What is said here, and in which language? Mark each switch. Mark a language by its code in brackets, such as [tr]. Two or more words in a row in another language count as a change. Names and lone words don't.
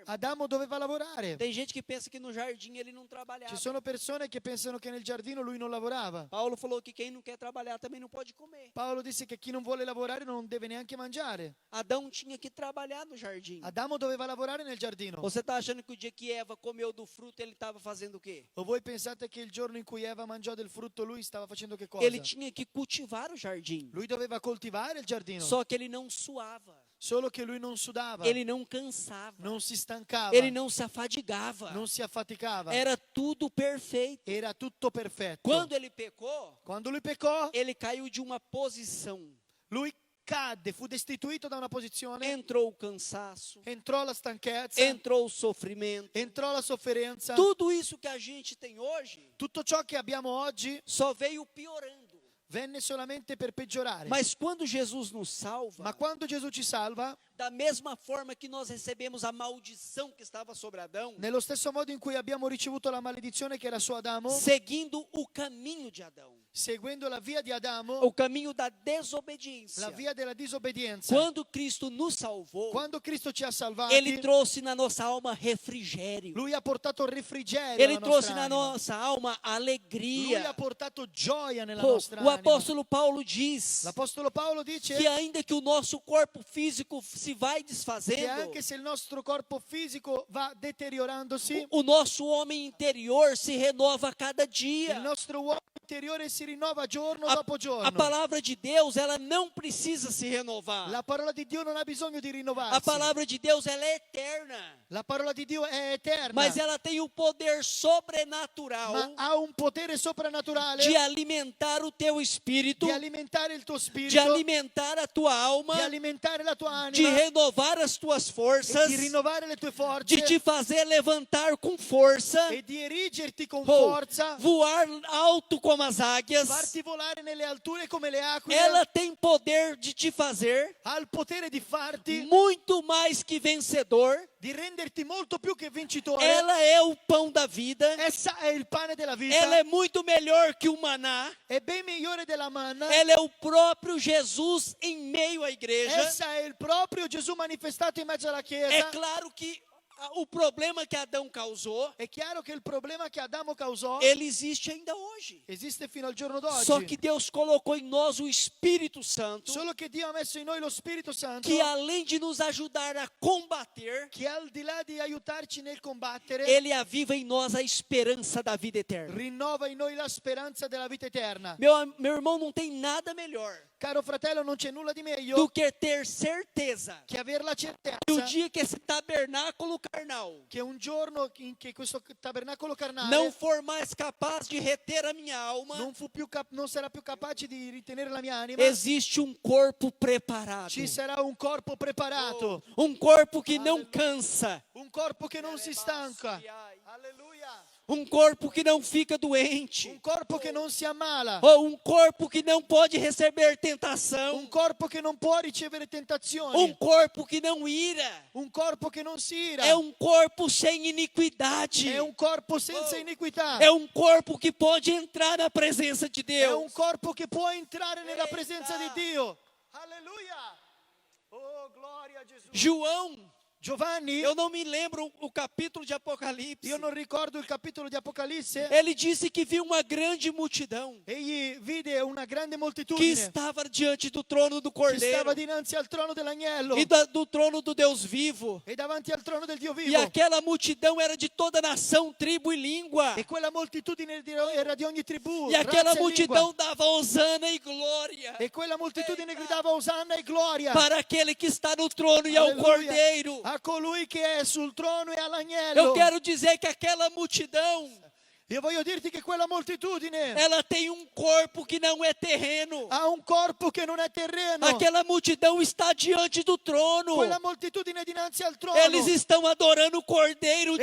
[it] Adamo doveva lavorare. [pt] Tem gente que pensa que no jardim ele não trabalhava. [it] Ci sono persone che pensano che nel giardino lui non lavorava. [pt] Paulo falou que quem não quer trabalhar também não pode comer. [it] Paolo disse che chi non vuole lavorare non deve neanche mangiare. [pt] Adão tinha que trabalhar no jardim. [it] Adamo doveva lavorare nel giardino. [pt] Você está achando que o dia que Eva comeu do fruto ele estava fazendo o quê? [it] O voi pensate che il giorno in cui Eva mangiò del frutto lui stava facendo che cosa? [pt] Ele tinha que cultivar o jardim. [it] Lui doveva coltivare il giardino. [pt] Só que ele não suava. [it] Solo che lui non sudava, [pt] Ele não cansava. [it] non si stancava, [pt] Ele não se afadigava. [it] non si affaticava. [pt] Era tudo perfeito. [it] Era tutto perfetto. [pt] Quando ele pecou, [it] Quando lui peccò, [pt] ele caiu de uma posição. [it] lui cadde, fu destituito da una posizione, [pt] Entrou o cansaço, [it] entrò la stanchezza, [pt] entrou o sofrimento. [it] entrò la sofferenza. [pt] Tudo isso que a gente tem hoje [it] Tutto ciò che abbiamo oggi [pt] só veio piorando. [it] venne solamente per peggiorare. [pt] Mas quando Jesus nos salva, [it] Ma quando Gesù ci salva, [pt] da mesma forma que nós recebemos a maldição que estava sobre Adão, [it] nello stesso modo in cui abbiamo ricevuto la maledizione che era su Adamo, [pt] seguindo o caminho de Adão, [it] seguendo la via di Adamo, [pt] o caminho da desobediência. [it] la via della disobbedienza. [pt] Quando Cristo nos salvou, [it] Quando Cristo ci ha salvati, [pt] Ele trouxe na nossa alma refrigério. [it] Lui ha portato refrigerio [pt] Ele [it] alla [pt] trouxe [it] nostra [pt] na [it] anima. [pt] nossa alma [it] Lui [pt] alegria. [it] ha portato gioia nella [pt] Pô, [it] nostra [pt] o [it] anima. [pt] apóstolo Paulo diz [it] L'Apostolo Paolo dice [pt] que ainda que o nosso corpo físico se vai [it] che [pt] desfazendo, [it] anche se il nostro corpo fisico va deteriorandosi, [pt] o nosso homem interior se renova a cada [it] il [pt] dia. [it] nostro uomo interiore si rinnova giorno dopo [pt] A [it] giorno. [pt] palavra de Deus, ela não precisa se renovar. [it] La parola di Dio non ha bisogno di [pt] A [it] rinnovarsi. [pt] palavra de Deus, ela é eterna. [it] La parola di Dio è eterna, [pt] Mas ela tem o poder sobrenatural [it] ma ha un potere soprannaturale [pt] de alimentar o teu espírito, [it] di alimentare il tuo [pt] de [it] spirito, [pt] alimentar a tua alma, [it] di alimentare la tua [pt] de [it] anima, [pt] renovar as tuas [it] e [pt] forças, [it] di rinnovare le tue [pt] de [it] forze [pt] te fazer levantar com força, [it] e di erigerti con [pt] ou [it] forza, [pt] voar alto como as águias. [it] farti volare nelle alture come le aquile. [pt] Ela tem poder de te fazer [it] Ha il potere di farti, [pt] muito mais que vencedor. [it] di renderti molto più che vincitore. [pt] Ela é o pão da vida. [it] Essa è il pane della vita, [pt] Ela é muito melhor que o maná. [it] è ben migliore della manna. [pt] Ela é o próprio Jesus em meio à igreja. [it] Essa è il proprio Gesù manifestato in mezzo alla [pt] É [it] Chiesa. [pt] claro que o problema que Adão causou, [it] È chiaro che il problema che Adamo causò [pt] ele existe ainda hoje. [it] esiste fino al giorno d'oggi. [pt] Só que Deus colocou em nós o Espírito Santo, [it] Solo che Dio ha messo in noi lo Spirito Santo, [pt] que além de nos ajudar a combater, [it] che al di là di aiutarci nel combattere, [pt] ele aviva em nós a esperança da vida eterna. [it] rinnova in noi la speranza della vita eterna. [pt] Meu irmão, não tem nada melhor [it] Caro fratello, non c'è nulla di [pt] do [it] meglio [pt] que ter certeza [it] che aver la [pt] que o [it] certezza [pt] dia que esse tabernáculo carnal [it] che un giorno in che questo tabernacolo carnale [pt] não for mais capaz de reter a minha alma, [it] non sarà più capace di ritenere la mia anima, [pt] existe um corpo preparado. [it] ci sarà un corpo preparato, [pt] Um corpo que não cansa, [it] un corpo che non si stanca. Alleluia. [pt] um corpo que não fica doente, [it] Un corpo che non si ammala, [pt] ou um corpo que não pode receber tentação, [it] un corpo che non può ricevere tentazioni, [pt] um corpo que não ira, [it] un corpo che non si ira, [pt] é um corpo sem iniquidade, [it] è un corpo senza iniquità, [pt] é um corpo que pode entrar na presença de [it] è un [pt] Deus. [it] corpo che può entrare nella presenza di Dio. Alleluia. Oh, gloria a Gesù. [pt] João, [it] Giovanni, [pt] eu não me lembro o capítulo de Apocalipse, [it] io non ricordo il capitolo di Apocalisse, [pt] ele disse que viu uma grande multidão [it] egli vide una grande [pt] que [it] moltitudine [pt] estava diante do trono do [it] che stava [pt] Cordeiro [it] dinanzi al trono dell'agnello [pt] e do trono do Deus vivo. [it] e davanti al trono del Dio [pt] E [it] vivo. [pt] aquela multidão era de toda nação, tribo e língua. [it] E quella moltitudine era di ogni tribù, [pt] E aquela [it] razza e lingua. [pt] multidão dava hosana e glória [it] E quella moltitudine gridava Osanna e gloria [pt] para aquele que está no trono e ao [it] Alleluia. [pt] Cordeiro. [it] A colui che è sul trono e [pt] Eu [it] all'agnello. [pt] quero dizer que aquela multidão, [it] Io voglio dirti che quella moltitudine [pt] ela tem um corpo que não é terreno. [it] ha un corpo che non è terreno. [pt] Aquela multidão está diante do trono. [it] Quella moltitudine è dinanzi al trono. [pt] Eles estão adorando o Cordeiro